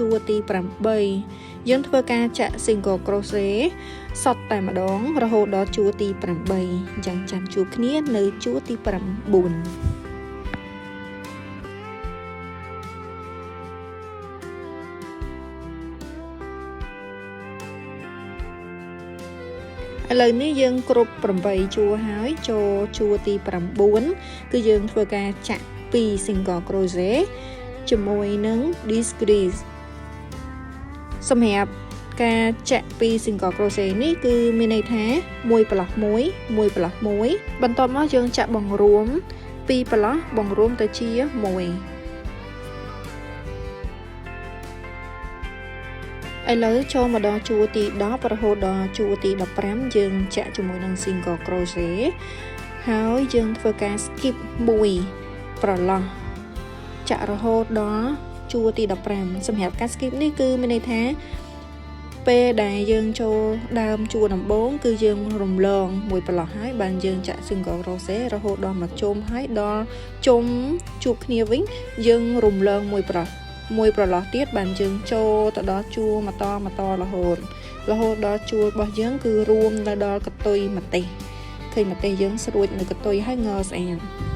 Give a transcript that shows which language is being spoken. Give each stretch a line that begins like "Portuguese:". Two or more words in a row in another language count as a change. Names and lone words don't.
Khmer: រទី8យើងធ្វើការចាក់
English: single crochet
Khmer: សតតែម្ដងរហូតដល់ជួរទី8អញ្ចឹងចាំជួបគ្នានៅជួរទី9ឥ ឡូវនេះយើងគ្រប់8ជួរហើយចូលជួរទី9 គឺយើងធ្វើការចាក់2
English: single crochet
Khmer: ជាមួយនឹង decrease សម្រាប់ការចាក់2
English: single crochet
Khmer: នេះគឺមានន័យថា1ប្រឡោះ1 1ប្រឡោះ1បន្ទាប់មកយើងចាក់បង្រួម2ប្រឡោះបង្រួមទៅជា1 ឥឡូវចូលមកដល់ជួរទី10រហូតដល់ជួរទី15យើងចាក់ជាមួយនឹង
English: single crochet
Khmer: ហើយយើងធ្វើការ skip 1 ប្រឡោះចាក់រហូតដល់ជួរទី15សម្រាប់ការ skip នេះគឺមានន័យថាពេលដែលយើងចូលដើមជួរដំបូងគឺយើងរំលង1ប្រឡោះហើយបានយើងចាក់
English: single crochet
Khmer: រហូតដល់មួយជុំហើយដល់ជុំជួបគ្នាវិញយើងរំលង1ប្រឡោះទៀតបានយើងចូលទៅដល់ជួរបន្តរហូតដល់ជួររបស់យើងគឺរួមទៅដល់កតុយម្ទេសឃើញម្ទេសយើងស្រួចនៅកតុយហើយងស្អាត